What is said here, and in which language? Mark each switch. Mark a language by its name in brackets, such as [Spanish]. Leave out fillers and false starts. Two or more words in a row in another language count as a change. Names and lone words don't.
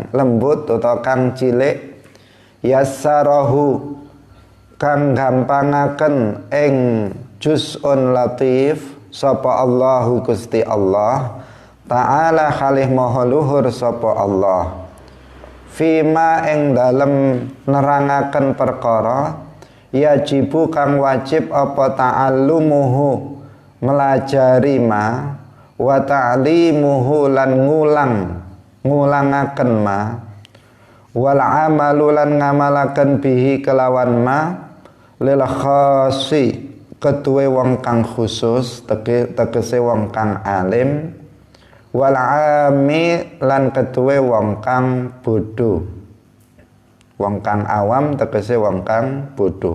[Javanese] lembut atau kang cilik yassarahu kang gampangaken ing [Arabic] جزء لطيف [Javanese] sapa Allahu Gusti Allah ta'ala khalih maha luhur sapa Allah fima ing dalem nerangaken perkara yajibu kang wajib apa ta'allumuhu melajari [Arabic] ما وتعليمه [Javanese] lan ngulangaken ma [Arabic] والعمل [Javanese] lan ngamalaken bihi kelawan [Arabic] ما للخاص [Javanese] ketuwe wong kang khusus tegese wong kang alim [Arabic] والعامي [Javanese] lan ketuwe wong kang bodho. Wong kang awam tegese wong kang bodho.